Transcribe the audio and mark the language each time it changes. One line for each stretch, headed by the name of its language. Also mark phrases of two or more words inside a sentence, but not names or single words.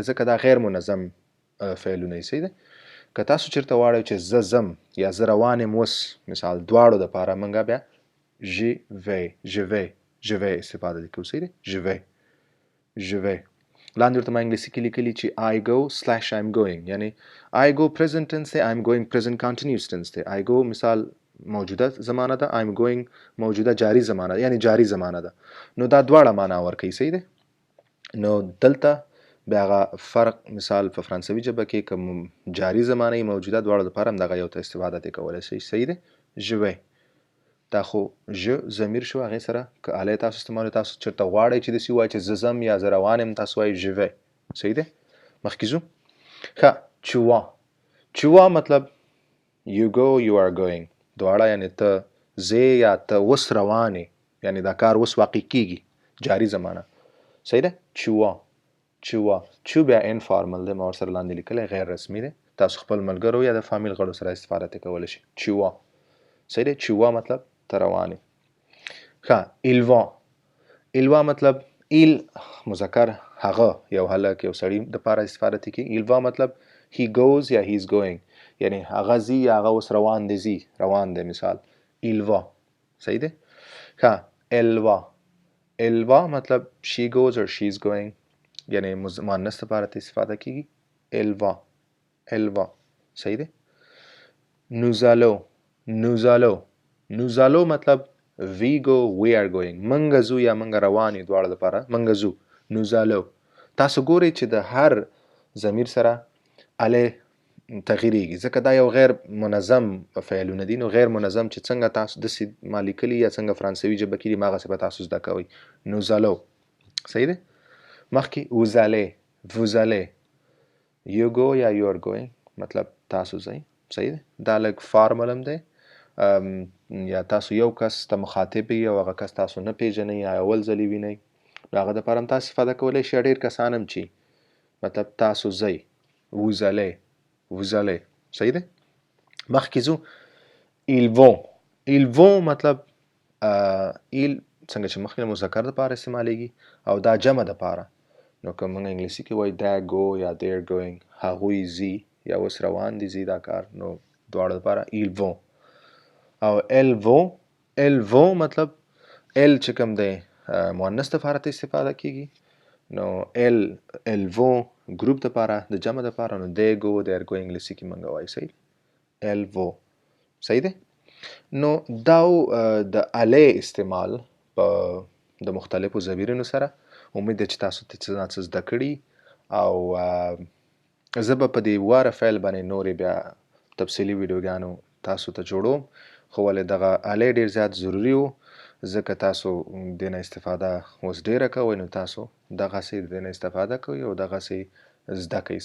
Pashto: ځکه دا غیر منظم فعلونه یې. صحیح دی؟ که تاسو چېرته غواړئ چې زه ځم یا زه روان یم اوس، مثال دواړو دپاره موږ بیا ژوی استفاده کوو. صحیح دی؟ ژوی. لاندې ورته ما انګلیسي کې لیکلي چې
English: I go / I'm going،
Pashto: یعنی
English: I go present tense
Pashto: دی،
English: I'm going present continuous tense
Pashto: دی.
English: I go
Pashto: مثال موجوده زمانه ده،
English: I'm going
Pashto: موجوده جاری زمانه ده، یعنی جاری زمانه ده. نو دا دواړه معنا ورکوي. صحیح دی؟ نو دلته بیا هغه فرق، مثال په فرانسوي ژبه کې که جاری زمانه موجوده، دواړو دپاره هم دغه یو ته استفاده دې کولی شئ. صحیح دی؟ ژوی. دا خو ضمیر شو، هغې سره که الی تاسو استعمالوئ، تاسو چېرته غواړئ چې داسې ووایئ چې زه ځم یا زه روان یم، تاسو وایئ ژوی. صحیح دی؟ مخکې ځو. ښه، چوا مطلب
English: you go you are going،
Pashto: دواړه یعنی ته ځې یا ته اوس روان یې، یعنی دا کار اوس واقع کېږي، جاري زمانه. صحیح ده؟ چو بیا انفارمل دی، ما ورسره لاندې لیکلی، غیر رسمي دی. تاسو خپل ملګرو یا د فامیل غړو سره استفاده ترې کولی شئ. چوا. صحیح دی؟ چوا مطلب ته روان یې. ښه، ایلوا مطلب ایل مذکر، هغه یو هلک یو سړي دپاره استفاده ترې کېږي. ایلوا مطلب
English: he goes
Pashto: یا
English: he is going،
Pashto: یعنی هغه ځي یا هغه اوس روان دی. مثال ایلوا. صحیح دی؟ ښه، ایلوا مطلب
English: she goes or she is going،
Pashto: یعنی مؤنث دپاره ته استفاده کېږي. ایلوا. صحیح دی؟ نوزالو مطلب
English: we go we are going،
Pashto: منګه ځو یا منګه روان یو، دواړو دپاره منګه ځو. نوزالو. تاسو ګورئ چې د هر ضمیر سره الی تغییریږي، ځکه دا یو غیر منظم فعلونه دي. نو غیر منظم چې څنګه تاسو داسې ما لیکلي یا څنګه فرانسوي ژبه کې دي هماغسې به تاسو زده کوئ.
French: nous allons
Pashto: صحیح دی. مخکې
French: vous allez vous allez
English: you go
Pashto: یا
English: you are going
Pashto: مطلب تاسو ځئ. صحیح دی. دا لږ فارمل هم دی. یا تاسو یو کس ته مخاطب یې او هغه کس تاسو نه پیژنئ یا اول ځل یې وینئ، نو هغه دپاره هم تاسو استفاده کولی شئ. ډېر کسان هم چې مطلب تاسو ځئ
French: vous allez vous allez.
Pashto: صحیح دی. مخکې ځو
French: ils vont
Pashto: مطلب il څنګه چې مخکې مذکر دپاره استعمالیږي او دا جمع دپاره. نو که موږ انګلیسي کې وایو
English: they go
Pashto: یا
English: they're going،
Pashto: هغوی ځي یا اوس روان دي ځي دا کار، نو دواړو دپاره
French: ils vont.
Pashto: او
French: elles vont
Pashto: مطلب ال چې کوم دی مؤنث دپاره ته استفاده کیږي، نو
French: elles vont
Pashto: ګروپ دپاره د جمع دپاره، نو
English: they go they're going
Pashto: انګلیسي کې موږ وایو. صحیح.
French: elles vont.
Pashto: صحیح دی. نو دا د الی استعمال په د مختلفو ضمیرونو سره. امید ده چې تاسو څه زده کړي او زه به په دې واره فعل باندې نورې بیا تفصیلي ویډیوګانو تاسو ته جوړوم، خو ولې دغه الی ډېر زیات ضروري و ځکه تاسو دې نه استفاده اوس ډېره کوئ، نو تاسو دغسې دې نه استفاده کوئ او دغسې زده کوئ.